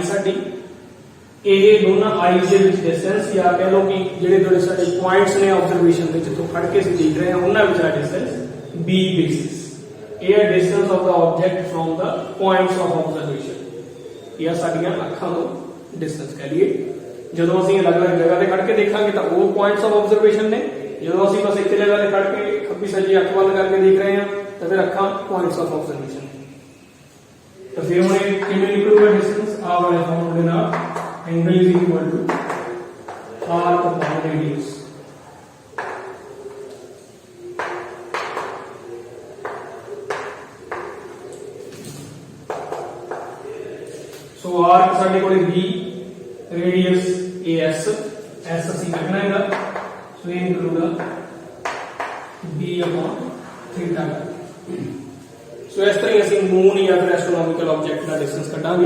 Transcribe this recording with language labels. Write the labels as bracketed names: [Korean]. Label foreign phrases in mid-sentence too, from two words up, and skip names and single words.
[Punjabi] साडी, [Hindi] ये दोनों आईज के डिस्टेंस या कह लो कि [Punjabi] ਜਿਹੜੇ ਜਿਹੜੇ ਸਾਡੇ ਪੁਆਇੰਟਸ ਨੇ ਆਬਜ਼ਰਵੇਸ਼ਨ ਦੇ ਜਿੱਥੋਂ ਖੜ ਕੇ ਅਸੀਂ ਦੇਖ ਰਹੇ ਹਾਂ ਉਹਨਾਂ ਵਿਚਲਾ ਡਿਸਟੈਂਸ b ਬੇਸਿਸ। ਇਹ ਹੈ [English] distance of the object from the points of observation. [Punjabi] ਇਹ ਸਾਡੀਆਂ ਅੱਖਾਂ ਤੋਂ ਡਿਸਟੈਂਸ ਕਹ ਲਈਏ। ਜਦੋਂ ਅਸੀਂ ਅਲੱਗ-ਅਲੱਗ ਜਗ੍ਹਾ ਤੇ ਖੜ ਕੇ ਦੇਖਾਂਗੇ ਤਾਂ ਉਹ [English] points of observation [Punjabi] ਨੇ। ਜਦੋਂ ਅਸੀਂ ਬਸ ਇੱਕ ਜਗ੍ਹਾ ਤੇ ਖੜ ਕੇ ਖੱਬੀ ਸੱਜੀ ਅੱਖ ਬੰਦ ਕਰਕੇ ਦੇਖ ਰਹੇ ਹਾਂ ਤਾਂ ਫਿਰ ਅੱਖਾਂ [English] points of observation. [Punjabi] ਤਾਂ ਫਿਰ ਹੁਣ ਇਹ ਕਿਵੇਂ ਨਿਕਲੂਗਾ ਡਿਸਟੈਂਸ? ਆ ਵਾਲੇ ਫਾਰਮੂਲੇ ਦੇ ਨਾਲ [English] angle is equal to arc upon radius। so arc [Punjabi] ਸਾਡੇ ਕੋਲੇ b, [English] radius as, [Punjabi] s ਅਸੀਂ ਕੱਢਣਾ ਹੈਗਾ, so ਇਹ ਨਿਕਲੂਗਾ [English] b upon theta। [Punjabi] so ਇਸ ਤਰ੍ਹਾਂ ਅਸੀਂ ਮੂਨ ਜਾਂ ਫਿਰ [English] astronomical object [Punjabi] ਦਾ ਡਿਸਟੈਂਸ ਕੱਢਾਂਗੇ।